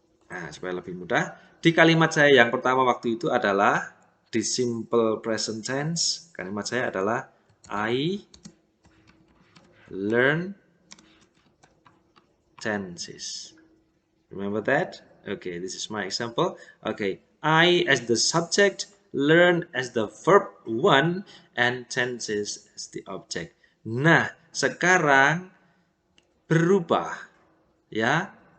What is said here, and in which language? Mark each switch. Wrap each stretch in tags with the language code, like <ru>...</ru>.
<id>Nah, supaya lebih mudah. Di kalimat saya yang pertama waktu itu adalah di simple present tense. Kalimat saya adalah</id> <en>I learn tenses. Remember that? Okay, this is my example. Okay, I as the subject, learn as the verb one, and tenses as the object.</en> <id>Nah, sekarang berubah, ya.</id>